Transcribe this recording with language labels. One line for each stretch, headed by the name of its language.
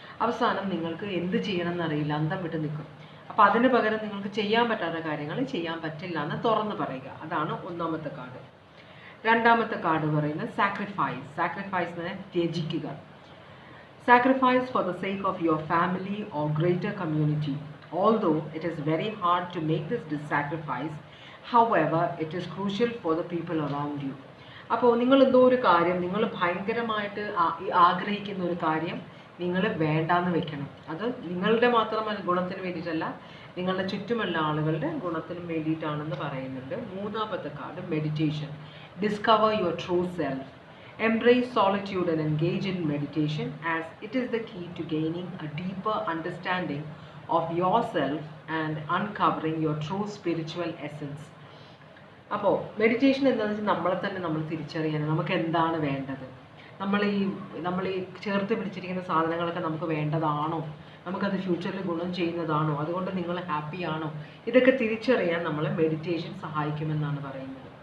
Malayalam: അവസാനം നിങ്ങൾക്ക് എന്ത് ചെയ്യണം എന്നറിയില്ല, അന്തം വിട്ട് നിൽക്കും. അപ്പോൾ അതിന് പകരം നിങ്ങൾക്ക് ചെയ്യാൻ പറ്റാത്ത കാര്യങ്ങൾ ചെയ്യാൻ പറ്റില്ല എന്ന് തുറന്ന് പറയുക. അതാണ് ഒന്നാമത്തെ കാർഡ്. രണ്ടാമത്തെ കാർഡ് പറയുന്നത് സാക്രിഫൈസ്. സാക്രിഫൈസ് എന്ന് പറഞ്ഞാൽ ത്യജിക്കുക.
English: Sacrifice for the sake of your family or greater community. Although it is very hard to make this sacrifice, however, it is crucial for the people around you.
Malayalam: അപ്പോൾ നിങ്ങൾ എന്തോ ഒരു കാര്യം, നിങ്ങൾ ഭയങ്കരമായിട്ട് ആഗ്രഹിക്കുന്ന ഒരു കാര്യം നിങ്ങൾ വേണ്ടാന്ന് വെക്കണം. അത് നിങ്ങളുടെ മാത്രം ഗുണത്തിന് വേണ്ടിയിട്ടല്ല, നിങ്ങളുടെ ചുറ്റുമുള്ള ആളുകളുടെ ഗുണത്തിനും വേണ്ടിയിട്ടാണെന്ന് പറയുന്നുണ്ട്. മൂന്നാമത്തെ card meditation.
English: Discover your true self. Embrace solitude and engage in meditation as it is the key to gaining a deeper understanding of yourself and uncovering your true spiritual essence.
Malayalam: അപ്പോൾ മെഡിറ്റേഷൻ എന്താണെന്ന് വെച്ചാൽ നമ്മളെ തന്നെ നമ്മൾ തിരിച്ചറിയാനും നമുക്ക് എന്താണ് വേണ്ടത്, നമ്മൾ ഈ ചേർത്ത് പിടിച്ചിരിക്കുന്ന സാധനങ്ങളൊക്കെ നമുക്ക് വേണ്ടതാണോ, നമുക്കത് ഫ്യൂച്ചറിൽ ഗുണം ചെയ്യുന്നതാണോ, അതുകൊണ്ട് നിങ്ങൾ ഹാപ്പിയാണോ, ഇതൊക്കെ തിരിച്ചറിയാൻ നമ്മളെ മെഡിറ്റേഷൻ സഹായിക്കുമെന്നാണ് പറയുന്നത്.